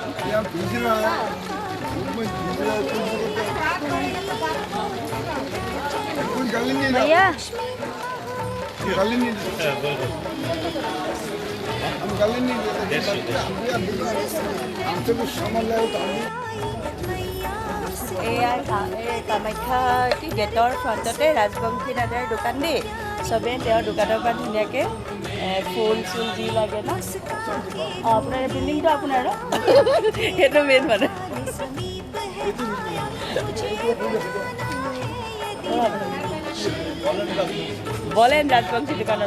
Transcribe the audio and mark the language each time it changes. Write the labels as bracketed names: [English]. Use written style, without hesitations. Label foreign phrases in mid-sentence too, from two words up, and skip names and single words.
[Hindi] यहाँ भीज रहा है, ऊपर भीज रहा है, कोई गाली नहीं रहा, गाली नहीं देते, हम गाली नहीं देते, हमसे कुछ सामान लाए तो हम [Assamese] এয়া কামাখ্যা কি গেটৰ ফ্ৰণ্টতে ৰাজবংশী দাদাৰ দোকান দেই চবেই তেওঁৰ দোকানৰ পৰা ধুনীয়াকৈ ফুল চুল যি লাগে ন আপোনাৰ বিল্ডিংটো আপোনাৰ সেইটো মেইন মানে বলেন ৰাজবংশী দোকানৰ